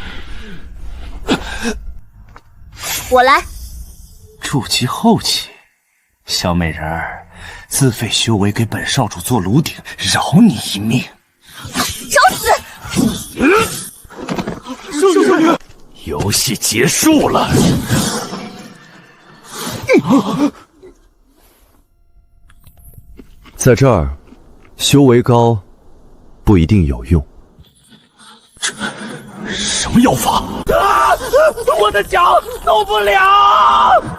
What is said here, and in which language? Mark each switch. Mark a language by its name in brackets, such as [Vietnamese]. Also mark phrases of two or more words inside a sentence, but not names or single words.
[Chinese] 我來。築基後期，小美人兒，自廢修為給本少主做爐鼎，饒你一命。找死！聖女，遊戲結束了。在這兒，修為高不一定有用。這什麼妖法？啊！我的腳動不了。